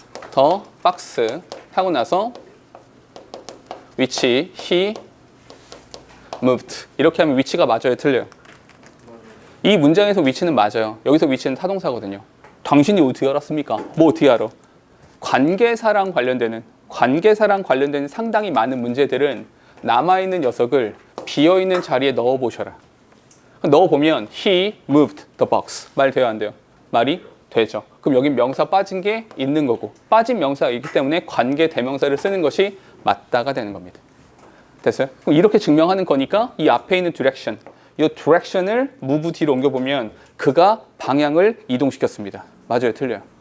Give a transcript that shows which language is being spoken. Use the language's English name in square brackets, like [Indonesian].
[Korean] 더 박스 하고 나서 [English] which he moved [Korean] 이렇게 하면 which가 맞아요, 틀려요? 이 문장에서 which는 맞아요. 여기서 which는 타동사거든요. 당신이 어떻게 알았습니까? 뭐 어떻게 알아? 관계사랑 관련된 상당히 많은 문제들은 남아있는 녀석을 비어있는 자리에 넣어보셔라. 넣어보면 [English] he moved the box. [Korean] 말 돼요, 안 돼요? 말이 되죠. 그럼 여기 명사 빠진 게 있는 거고 빠진 명사가 있기 때문에 관계 대명사를 쓰는 것이 맞다가 되는 겁니다. 됐어요? 그럼 이렇게 증명하는 거니까 이 앞에 있는 direction, 이 direction을 move 뒤로 옮겨보면 그가 방향을 이동시켰습니다. 맞아요, 틀려요?